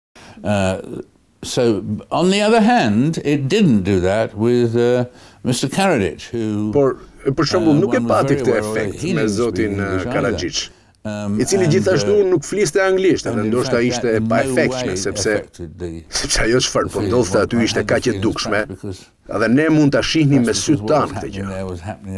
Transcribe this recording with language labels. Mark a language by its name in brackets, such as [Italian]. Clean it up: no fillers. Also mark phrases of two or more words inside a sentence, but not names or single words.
[English] So, on the other hand, it didn't do that with Mr. Karadzic, who... [Albanian] Por shembull, nuk e pati këtë efekt me zotin Karadzic, I cili gjithashtu nuk fliste anglisht, edhe ndoshta ishte e paefektshme, sepse ajo çfarë po ndodhte aty ishte kaq e dukshme, edhe ne mund ta shihnim me sytë tanë këtë gjë.